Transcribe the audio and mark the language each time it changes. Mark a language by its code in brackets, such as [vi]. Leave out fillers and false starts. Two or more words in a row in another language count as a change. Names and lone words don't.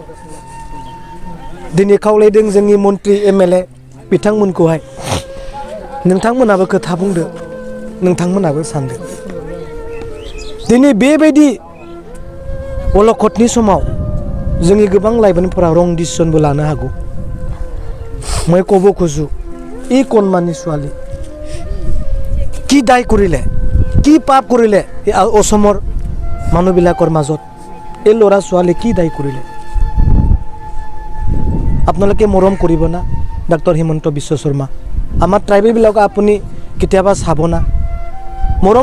[brx] दिनै खावलायदों जोंनि मन्त्रि MLA बिथांमोनखौहाय नोंथांमोनाबो खोथा बुंदो नोंथांमोनाबो सानदो दिनै बेबायदि अलखदनि समाव जोंनि गोबां लाइमोनफोरा रं डिसिसनबो लानो हागौ [as] মই ক'ব খোজো এই কণমানি ছোৱালী কি দায় কৰিলে কি পাপ কৰিলে এই অসমৰ মানুহবিলাকৰ মাজত এই ল'ৰা ছোৱালী কি দায় কৰিলে আপোনালোকে মৰম কৰিব না ডক্টৰ হিমন্ত বিশ্ব শৰ্মা আমাৰ ট্ৰাইবেলবিলাকক আপুনি কেতিয়াবা চাব না মৰম